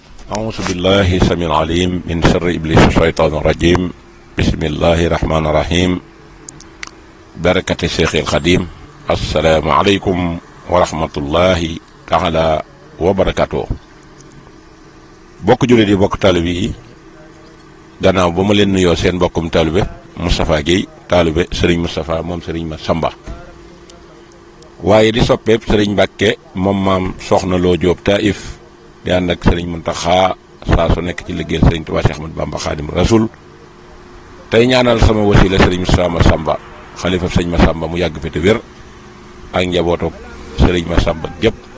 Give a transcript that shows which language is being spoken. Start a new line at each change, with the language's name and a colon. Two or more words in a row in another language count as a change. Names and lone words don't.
Arabic: أعوذ بالله السميع العليم من شر إبليس الشيطان الرجيم بسم الله الرحمن الرحيم بركة الشيخ الخديم السلام عليكم ورحمة الله تعالى وبركاته
Wolof: bokk jullit yi bokk taalibe yi gannaaw ba ma leen nuyoo seen bokkum taalibe Moustapha Guèye taalibe Serigne Moustapha moom Serigne Massamba waaye di soppeeb Serigne Mbacke moom maam Soxna Lo Diop Taïf di ànd ak Serigne Mountakha saa su nekk ci liggéeyal Serigne Touba Cheikh Ahmadou Bamba Khadim Rasoul tey ñaanal sama wasila Serigne Moustapha Massamba xalifa Serigne Massamba mu yàgg fi te wér ak njabootu Serigne Massamba gépp